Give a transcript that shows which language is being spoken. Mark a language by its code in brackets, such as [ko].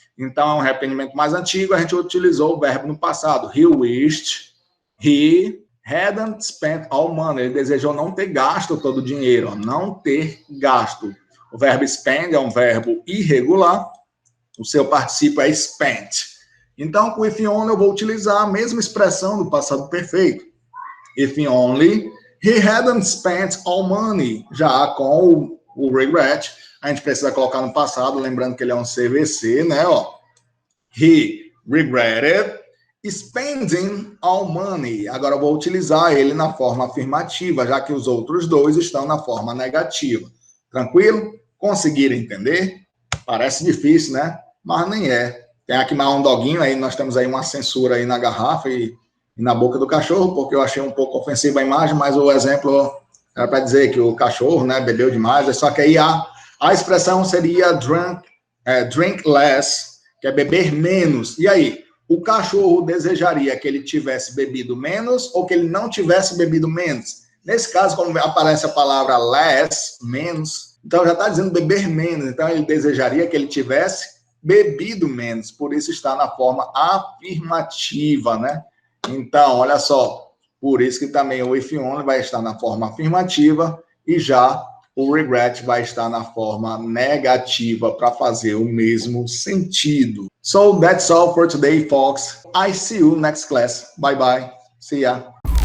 [pt] Então é um arrependimento mais antigo, a gente utilizou o verbo no passado, [en] he wished, he hadn't spent all money, [pt] ele desejou não ter gasto todo o dinheiro, não ter gasto. O verbo spend é um verbo irregular, o seu particípio é spent. Então, com if only eu vou utilizar a mesma expressão do passado perfeito. [en] If only he hadn't spent all money. [pt] Já com o regret, a gente precisa colocar no passado, lembrando que ele é um CVC, né? Ó. [en] He regretted spending all money. [pt] Agora eu vou utilizar ele na forma afirmativa, já que os outros dois estão na forma negativa. Tranquilo? Conseguiram entender? Parece difícil, né? Mas nem é. Tem aqui mais um doguinho, aí nós temos aí uma censura aí na garrafa e na boca do cachorro, porque eu achei um pouco ofensiva a imagem, mas o exemplo era para dizer que o cachorro, né, bebeu demais, só que aí a expressão seria drink less, que é beber menos. E aí, o cachorro desejaria que ele tivesse bebido menos ou que ele não tivesse bebido menos? Nesse caso, como aparece a palavra less, menos, então já está dizendo beber menos, então ele desejaria que ele tivesse bebido menos, por isso está na forma afirmativa, né? Então, olha só, por isso que também o if only vai estar na forma afirmativa e já o regret vai estar na forma negativa para fazer o mesmo sentido. [en] So that's all for today, folks. I see you next class. Bye bye. See ya.